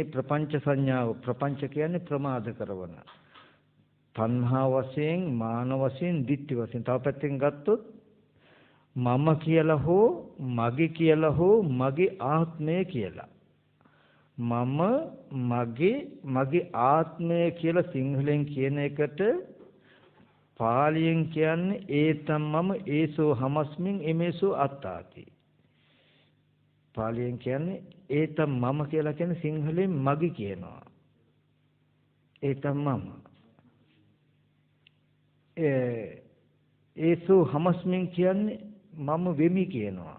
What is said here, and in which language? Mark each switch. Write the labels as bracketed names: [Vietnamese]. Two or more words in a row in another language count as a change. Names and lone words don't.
[Sinhala] ප්‍රපංච සංඥාව ප්‍රපංච කියන්නේ ප්‍රමාද කරවන තණ්හා වශයෙන් මාන වශයෙන් ditthi වශයෙන් තව පැත්තෙන් ගත්තොත් මම කියලා හෝ මගේ කියලා හෝ මගේ ආත්මය කියලා මම මගේ ආත්මය කියලා සිංහලෙන් කියන එකට පාලියෙන් කියන්නේ [Pali] ඒතම් මම ඒසෝ හමස්මින් එමේසෝ අත්තාති. පාලියෙන් කියන්නේ ඒතම් මම [Sinhala] කියලා කියන්නේ සිංහලෙන් මගේ කියනවා. [Pali] ඒතම් මම. ඒසෝ හමස්මින් [Sinhala] කියන්නේ මම වෙමි කියනවා.